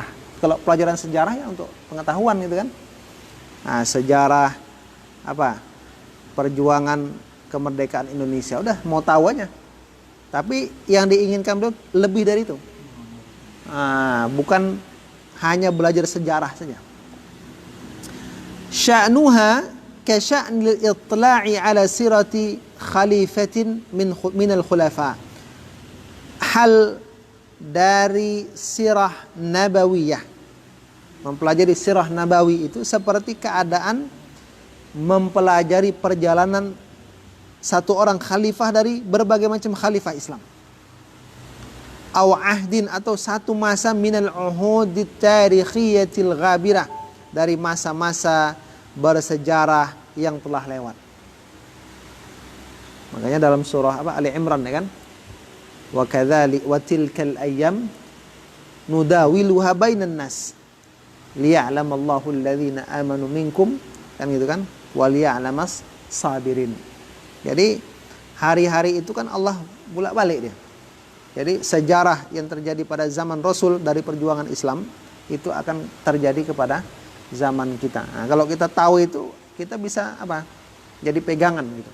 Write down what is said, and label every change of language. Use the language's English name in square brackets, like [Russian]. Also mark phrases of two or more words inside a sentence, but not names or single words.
[Indonesian] Kalau pelajaran sejarah ya untuk pengetahuan gitu kan. Nah, sejarah perjuangan kemerdekaan Indonesia, udah mau tahu aja. Tapi yang diinginkan beliau lebih dari itu. Nah, bukan hanya belajar sejarah saja. [Arabic] شأنها كشأن الاطلاع على سيرة خليفة من الخلفاء. [Indonesian] Hal dari [Arabic] سيرة نبوية, [Indonesian] mempelajari [Arabic] سيرة نبوي [Indonesian] itu seperti keadaan mempelajari perjalanan satu orang khalifah dari berbagai macam khalifah Islam. [Arabic] أو عهد, [Indonesian] atau satu masa [Arabic] من العهود التاريخية الغابرة, [Indonesian] dari masa-masa bersejarah yang telah lewat. Makanya dalam surah Ali Imran ya kan, [Arabic] و كذلك و تلك الأيام نداولها بين الناس ليعلم الله الذين آمنوا منكم, [Indonesian] kan gitu kan, [Arabic] وليعلم الصابرين. [Indonesian] Jadi hari-hari itu kan Allah bolak-balik dia. Jadi sejarah yang terjadi pada zaman Rasul dari perjuangan Islam itu akan terjadi kepada zaman kita. Nah, kalau kita tahu itu, kita bisa jadi pegangan gitu.